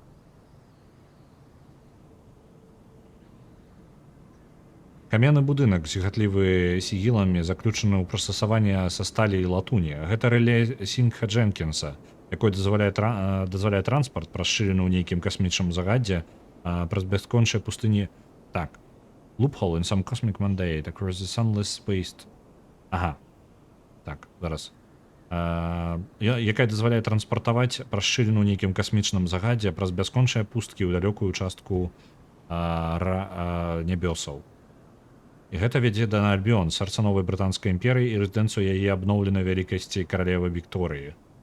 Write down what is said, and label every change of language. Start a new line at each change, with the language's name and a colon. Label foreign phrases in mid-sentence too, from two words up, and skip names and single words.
Belarusian: Каменны будынак, зігатлівы сігіламі, заключаны ў прыстасаванне са сталі і латуні. Гэта рэле Сінгха Дженкінса, якой дазваляе транспарт, расшырены ў нейкім касмічным загадзе, праз бяскончыя пустыні. Так.
English: Loophole in some cosmic mandate across the sunless space.
Belarusian: Ага. Так, зараз. Якая дазваляе транспартаваць расшырену ў нейкім касмічным загадзе праз бяскончыя пусткі ў далёкую частку нябёсаў. І гэта вядзе да Альбіон, сэрца новай брытанскай імперыі і рэзідэнцыю яе абноўленай вялікасці каралевы Вікторыі.